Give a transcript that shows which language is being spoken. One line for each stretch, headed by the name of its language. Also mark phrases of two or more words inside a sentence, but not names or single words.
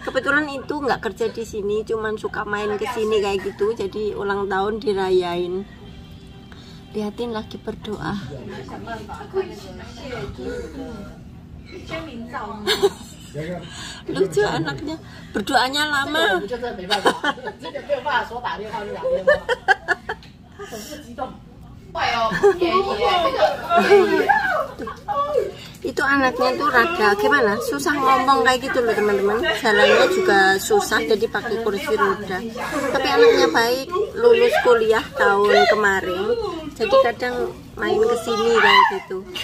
Indonesian: Kebetulan itu nggak kerja di sini, cuman suka main ke sini kayak gitu, jadi ulang tahun dirayain. Lihatin lagi berdoa. Lucu anaknya, berdoanya lama.
Chinese: 就真的没办法，这个没有办法说打电话就打电话，他总是激动。会哦，不便宜耶，
Indonesian: Itu anaknya tuh rada gimana, susah ngomong kayak gitu loh teman-teman, jalannya juga susah jadi pakai kursi roda, tapi anaknya baik, lulus kuliah tahun kemarin, jadi kadang main kesini kayak gitu.